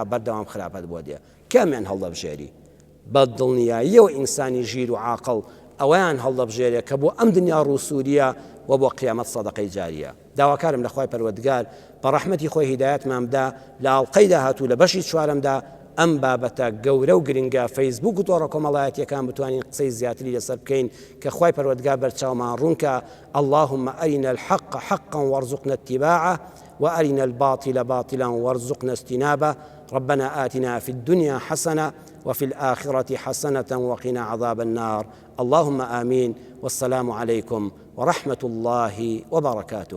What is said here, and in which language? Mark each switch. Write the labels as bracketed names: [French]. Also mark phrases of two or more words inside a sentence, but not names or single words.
[Central Kurdish] بەردەوام خراپەت بۆ دێ کامیان هەڵدەبژێری بە دڵنیاییەوە ئینسانی ژیر و عاقڵ ئەویان هەڵدەبژێرێت کە بۆ ئەم دنیا ڕووسووریە و بۆ قیامەت سەدەقەی جاریە داواکارم لە خوای پەروەردگار بە ڕەحمەتی خۆی هیدایەتماندا لە ئاڵلقەی داهاتوو لە بەشی چوارەمدا ئەم بابەتە گەورە و گرنگە فەیسبووک و تۆڕە کۆمەڵایەتیەکان بتوانین قسەی زیاتری لەسەر بکەین کە خوای پەروەردگار بەرچاومان ڕوونکە [Arabic] اللهم أرنا الحق حقا وارزقنا اتباعه وأرنا الباطل باطلا وارزقنا اجتنابه ربنا آتنا في الدنيا حسنة وفي الآخرة حسنة وقنا عذاب النار اللهم آمين والسلام عليكم ورحمة الله وبركاته